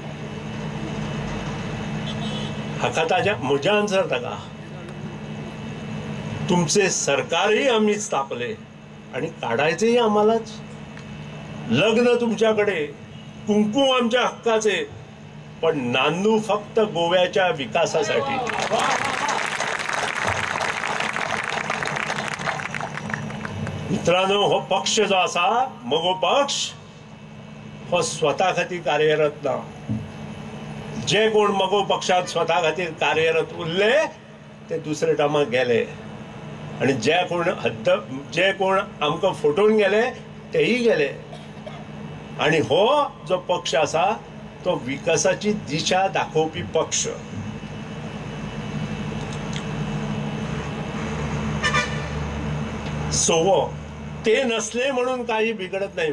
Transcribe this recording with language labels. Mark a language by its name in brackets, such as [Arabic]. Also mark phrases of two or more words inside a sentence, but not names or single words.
[Konkani] हाका ताज्या म्हज्या आन्सर ताका, [Marathi] तुमचे सरकारही आम्ही स्थापले आणि काढायचेही आम्हालाच. लग्न तुमच्याकडे, कुंकू आमच्या हक्काचे, पण नांदू फक्त गोव्याच्या विकासासाठी. [Konkani] मित्रांनो, हो पक्ष जो असा मगो पक्ष हो स्वता खातीर कार्यरत ना. जे कोण मगो पक्षात स्वता खातीर कार्यरत उरले ते दुसरे टायमाक गेले, आणि जे कोण आमकां फटोवन गेले तेही गेले. आणि हो जो पक्ष असा तो विकासाची दिशा दाखोवपी पक्ष. [Marathi] सोवो ते नसले म्हणून काही बिघडत नाही.